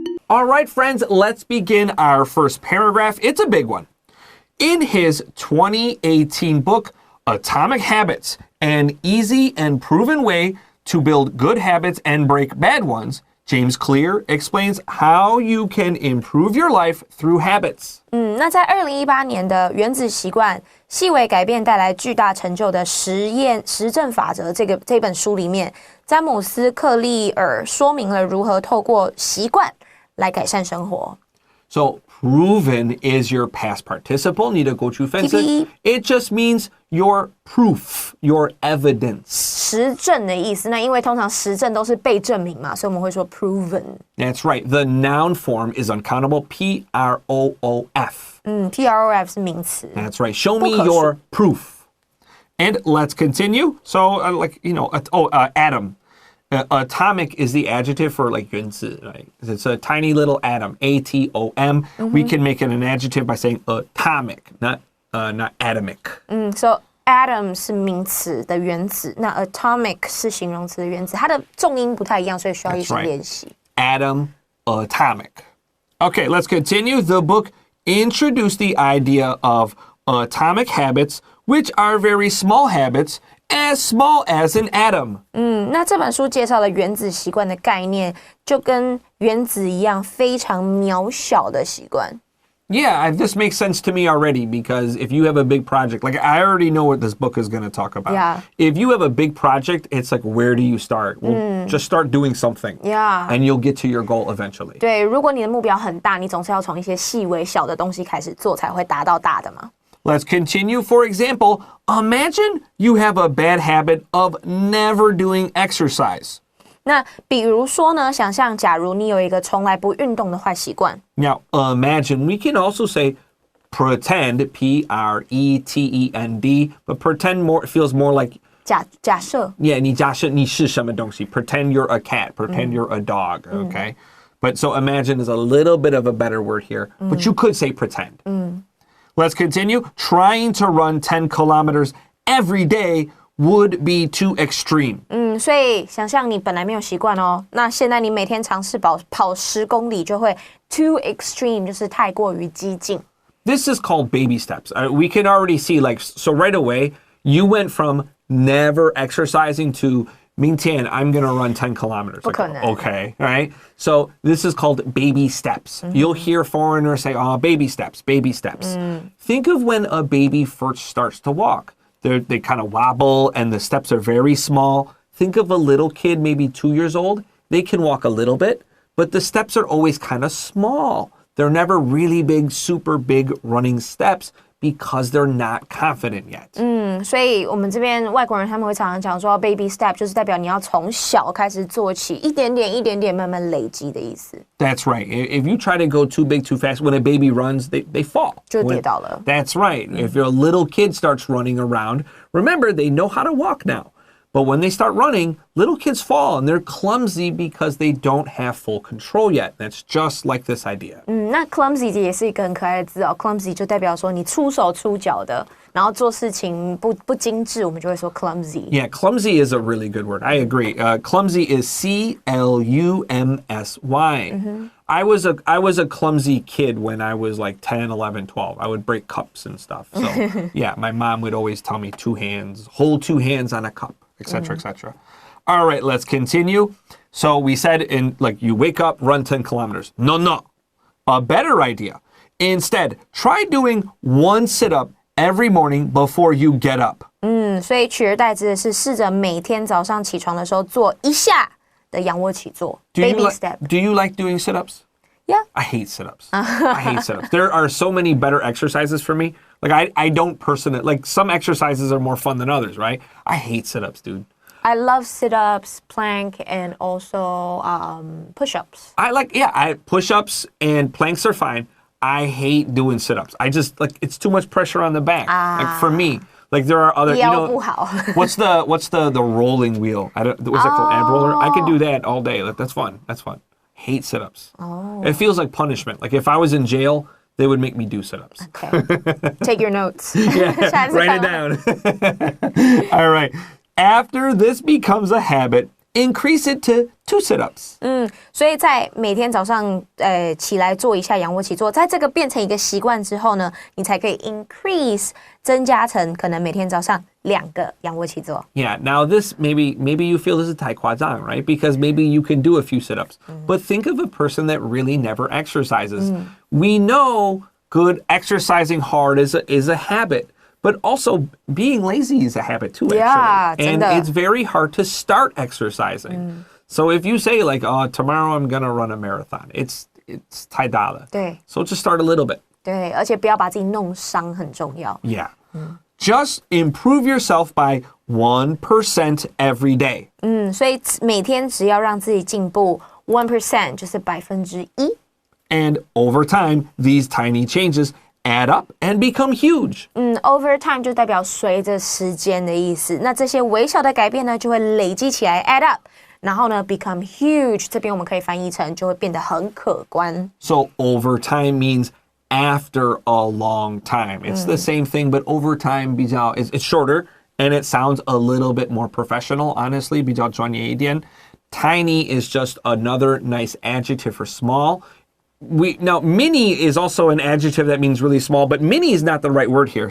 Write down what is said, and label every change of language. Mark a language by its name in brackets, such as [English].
[English] All right, friends, let's begin our first paragraph. It's a big one. In his 2018 book, Atomic Habits, An Easy and Proven Way to Build Good Habits and Break Bad Ones, James Clear explains how you can improve your life through habits. [Chinese] 那在2018年的《原子习惯：细微改变带来巨大成就的实证法则》这本书里面，詹姆斯·克利尔说明了如何透过习惯来改善生活。 [English] So proven is your past participle. [Chinese] 你的过去分词 [English] It just means your proof, your evidence. [Chinese] 实证的意思，那因为通常实证都是被证明嘛，所以我们会说 proven. [English] That's right. The noun form is uncountable. P-R-O-O-F. [Chinese] P-R-O-F 是名词。 [English] That's right. Show me your proof. And let's continue. So, atom. Atomic is the adjective for like 原子, right? It's a tiny little atom, A-T-O-M. We can make it an adjective by saying atomic, not atomic. [Chinese] So atom 是名词的原子，那 atomic 是形容词的原子，它的重音不太一样，所以需要一些练习。 [English] Atom, atomic. Okay, let's continue. The book introduced the idea of atomic habits, which are very small habits, as small as an atom. [Chinese] 那这本书介绍了原子习惯的概念，就跟原子一样非常渺小的习惯。 [English] Yeah, this makes sense to me already because if you have a big project, like I already know what this book is going to talk about. Yeah. If you have a big project, it's like, where do you start? Well, just start doing something. Yeah. And you'll get to your goal eventually. [Chinese] 对，如果你的目标很大，你总是要从一些细微小的东西开始做，才会达到大的嘛。 [English] Let's continue. For example, imagine you have a bad habit of never doing exercise. [Chinese] 那比如说呢，想象假如你有一个从来不运动的坏习惯。 [English] Now, imagine, we can also say pretend, P-R-E-T-E-N-D, but pretend more feels more like [Chinese] 假设 [English] Yeah, [Chinese] 你假设你是什么东西 [English] Pretend you're a cat, pretend you're a dog, okay? But so imagine is a little bit of a better word here, but you could say pretend. Let's continue. Trying to run 10 kilometers every day would be too extreme. [Chinese] 所以想象你本来没有习惯哦，那现在你每天尝试跑10公里就会 [English] too extreme， [Chinese] 就是太过于激进。 [English] This is called baby steps. We can already see, like, so right away, you went from never exercising to 明天 I'm going to run 10 kilometers. [Chinese] 不可能。 [English] Okay, right? So this is called baby steps. You'll hear foreigners say, oh, baby steps, baby steps. Think of when a baby first starts to walk. They kind of wobble and the steps are very small. Think of a little kid, maybe 2 years old. They can walk a little bit, but the steps are always kind of small. They're never really big, super big running steps because they're not confident yet. [Chinese] 所以我们这边外国人他们会常常讲说 baby step 就是代表你要从小开始做起，一点点慢慢累积的意思。 [English] That's right. If you try to go too big, too fast, when a baby runs, they fall. [Chinese] 就跌倒了。 [English] That's right. If your little kid starts running around, remember, they know how to walk now. But when they start running, little kids fall and they're clumsy because they don't have full control yet. That's just like this idea. [Chinese] 那 clumsy 也是一个很可爱的字哦 ，clumsy 就代表说你出手出脚的，然后做事情不精致，我们就会说 clumsy。 [English] Yeah, clumsy is a really good word. I agree. Clumsy is C-L-U-M-S-Y. I was a clumsy kid when I was like 10, 11, 12. I would break cups and stuff. So yeah, my mom would always tell me hold 2 hands on a cup, etc., etc. All right, let's continue. So we said you wake up, run 10 kilometers. No. A better idea. Instead, try doing 1 sit-up every morning before you get up. [Chinese] 所以取而代之的是试着每天早上起床的时候做一下的仰卧起坐 baby step. [English] Do you like doing sit-ups? Yeah. I hate sit-ups. I hate sit-ups. There are so many better exercises for me. Like I don't personally, like some exercises are more fun than others, right? I hate sit-ups, dude. I love sit-ups, plank, and also push-ups. Push-ups and planks are fine. I hate doing sit-ups. I just it's too much pressure on the back. Like for me, like there are other, what's the rolling wheel? What's it called? Ab roller? I could do that all day. That's fun. Hate sit-ups. It feels like punishment. Like if I was in jail, they would make me do sit-ups. Okay. Take your notes. Yeah, write it down. All right. After this becomes a habit, increase it to 2 sit-ups. [Chinese] 所以在每天早上起来做一下仰卧起坐，在这个变成一个习惯之后呢，你才可以 increase 增加成可能每天早上2个仰卧起坐。 [English] Yeah, now this maybe you feel this is [Chinese] 太夸张, [English] right? Because maybe you can do a few sit-ups. But think of a person that really never exercises. We know good exercising hard is a habit. But also, being lazy is a habit too, actually. Yeah, and it's very hard to start exercising. So if you say tomorrow I'm gonna run a marathon, it's [Chinese] 太大了. 对 [English] So just start a little bit. [Chinese] 对，而且不要把自己弄伤很重要。 [English] Yeah. Just improve yourself by 1% every day. [Chinese] 所以每天只要让自己进步 1%， 就是1%。 [English] And over time, these tiny changes add up and become huge. [Chinese] Over time 就代表随着时间的意思。那这些微小的改变呢，就会累积起来 [English] add up， [Chinese] 然后呢 [English] become huge。 [Chinese] 这边我们可以翻译成就会变得很可观。 [English] So over time means after a long time. It's the same thing, but over time it's shorter and it sounds a little bit more professional. Honestly, [Chinese] 比较专业一点. [English] Tiny is just another nice adjective for small. now Minnie is also an adjective that means really small, but mini is not the right word here.